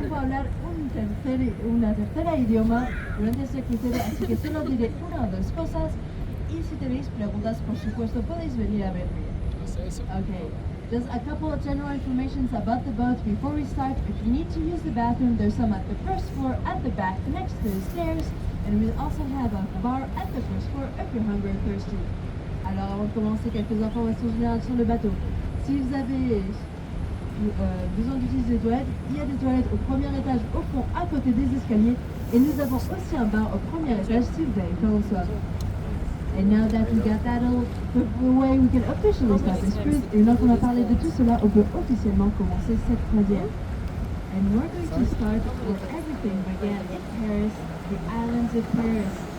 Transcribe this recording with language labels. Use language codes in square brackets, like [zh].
[es] hablar una tercera idioma durante este crucero, así que solo diré una o dos cosas y si tenéis preguntas, por supuesto, podéis venir a verme. [en] Okay, just a couple of general informations about the boat before we start. If you need to use the bathroom, there's some at the first floor at the back next to the stairs, and we also have a bar at the first floor if you're hungry or thirsty. [fr] Alors avant de commencer, quelques informations générales sur le bateau. Si vous avez besoin d'utiliser des toilettes, il y a des toilettes au premier étage au fond à côté des escaliers et nous avons aussi un bar au premier étage si vous avez faim au soir. [en] And now that we got that out of the way, we can officially start this cruise. [fr] Et maintenant qu'on a parlé de tout cela, on peut officiellement commencer cette croisière. [en] And we're going to start where everything began in Paris, the islands of Paris.